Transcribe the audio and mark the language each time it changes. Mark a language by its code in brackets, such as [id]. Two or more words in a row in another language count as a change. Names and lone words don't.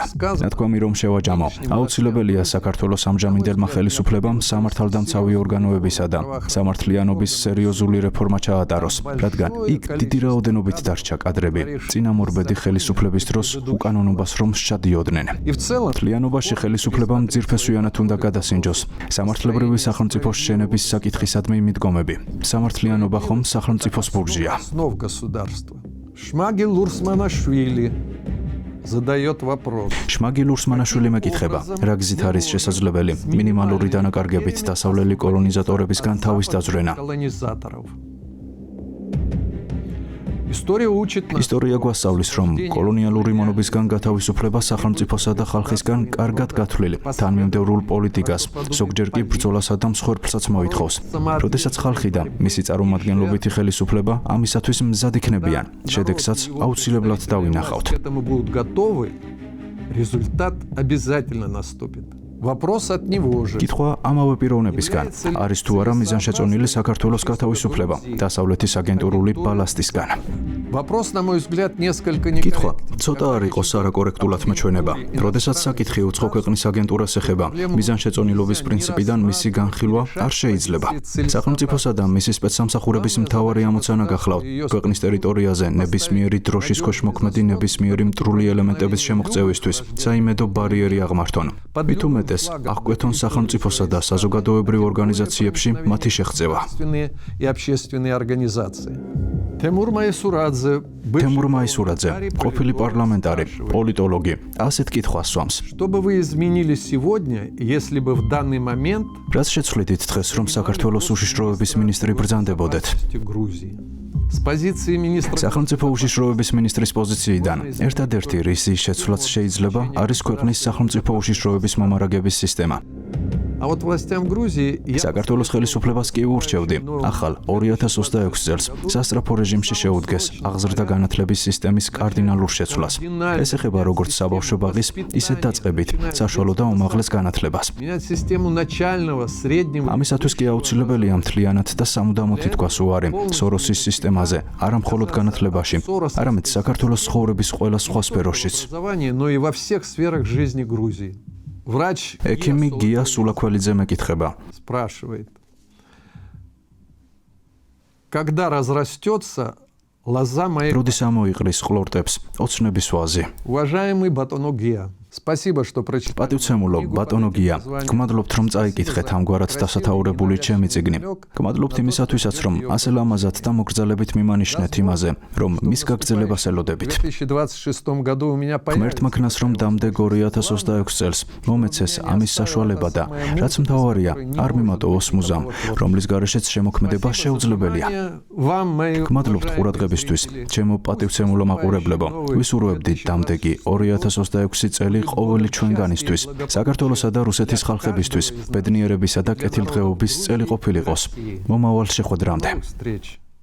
[ka] ნათქვამი რომ შევაჯამო, აუცილებელია საქართველოს ამჟამინდელმა ხელისუფლებამ სამართალდამცავი ორგანოებისა და სამართლიანობის სერიოზული რეფორმა ჩაატაროს, რადგან იქ დიდი რაოდენობით დარჩა კადრები წინამორბედი ხელისუფლების დროს უკანონობას რომ სჩადიოდნენ. მთლიანობაში ხელისუფლებამ ძირფესვიანად უნდა გადასინჯოს სამართლებრივი სახელმწიფოს შენების საკითხისადმი მიდგომები. სამართლიანობა ხომ სახელმწიფოს ბურჟია. [ru] Шмагил Урсманашвили задает вопрос. [ka] შმაგილ ურსმანაშვილი მეკითხება, რა გზით არის შესაძლებელი მინიმალური დანაკარგებით დასავლელი კოლონიზატორებისგან თავის დაზვრენა. ისტორია გვასწავლის, რომ კოლონიალური მონობისგან გათავისუფლება სახელმწიფოსა და ხალხისგან კარგად გათვლილი თანმიმდევრულ პოლიტიკას, ზოგჯერ კი ბრძოლასა და მსხვერპლსაც მოითხოვს. როდესაც ხალხი და მისი წარმომადგენლობითი ხელისუფლება ამისათვის მზად იქნებიან, შედეგსაც აუცილებლად დავინახავთ. [ru] Результат обязательно наступит. Вопрос от него же. [ka] კითხვა ამავე პიროვნებისგან, არის თუ არა მიზანშეწონილი საქართველოს გათავისუფლება დასავლეთის აგენტურული ბალასტისგან. [ru] Вопрос, на мой взгляд, несколько [ka] კითხვა [ru] некорректный. [ka] ცოტა არ იყოს არაკორექტულად მეჩვენება, როდესაც საკითხი უცხო ქვეყნის აგენტურას ეხება, მიზანშეწონილობის პრინციპიდან მისი განხილვა არ შეიძლება. სახელმწიფოსა და მისი სპეცსამსახურების მთავარი ამოცანა გახლავთ ქვეყნის ტერიტორიაზე ნებისმიერი დროშის ქვეშ მოქმედი ნებისმიერი მტრული ელემენტების შემოღწევისთვის საიმედო ბარიერი აღმართონ. მით უმეტეს აღკვეთონ სახელმწიფოსა და საზოგადოებრივ ორგანიზაციებში მათი შეღწევა. [ru] И общественные организации. Тимур Майсурадзе, [ka] თემურ მაისურაძე, ყოფილი პარლამენტარი, პოლიტოლოგი, ასეთ კითხვას swams. [ru] Что бы вы изменили сегодня, если бы в данный момент [ka] რაც შეცვლიდით დღეს, რომ საქართველოს უშიშროების მინისტრი ბრძანდებოდეთ? [ru] Грузии? С позиции министра [ka] სახელმწიფო უშიშროების მინისტრის პოზიციიდან ერთადერთი რის შეცვლაც შეიძლება არის ქვეყნის სახელმწიფო უშიშროების მომარაგების სისტემა. [ru] А вот властям Грузии [ka] საქართველოს ხელისუფლებას კი ურჩევდი ახალ 2026 წელს სასწრაფო რეჟიმში შეუდგეს აღზრდა განათლების სისტემის კარდინალურ შეცვლას. ეს ეხება როგორც საბავშვო ბაღის, ისე დაწყებით საშუალო და უმაღლეს განათლებას. [ru] менять систему начального, среднего. [ka] ამისათვის კი აუცილებელია მთლიანად და სამუდამოდ ითქვას უარი სოროსის სისტემაზე, არა მხოლოდ განათლებაში, არამედ საქართველოს ცხოვრების ყველა სხვა სფეროშიც. [ru] Образование, но и во всех сферах жизни Грузии. Врач [ka] ექიმი გია სულაქველიძე მეკითხება, [ru] спрашивает. Когда разрастется лоза моей... [ka] როდის ამოიყრის ყლორტებს ოცნების ვაზი. [ru] Уважаемый Батоно Гия, спасибо, что прочитали. [ka] პატივცემულო ბატონო გია, გმადლობთ რომ წაიკითხეთ ამგვარად დასათაურებული ჩემი წიგნი. გმადლობთ იმისათვისაც რომ ასე ლამაზად და მოგრძალებით მიმანიშნეთ იმაზე, რომ მის გაგრძელებას [ru] В [ka] ელოდებით. [ru] 2026 году у меня [ka] ღმერთმა ქნას რომ დამდე 2026 წელს მომეცეს ამის საშუალება და რაც მთავარია, არ მიმატოვოს მუზამ, რომლის გარეშეც შემოქმედება შეუძლებელია. [ru] вам мои [ka] გმადლობთ ყურადღებისთვის, ჩემო პატივცემულო მაყურებლებო. ვისურვებდი დამდეგი 2026 წელი ყოველი ჩვენგანისთვის, საქართველოსა და რუსეთის ხალხებისთვის, ბედნიერებისა და კეთილდღეობის წელი ყოფილიყოს. მომავალ შეხვედრამდე. [ru] встречи.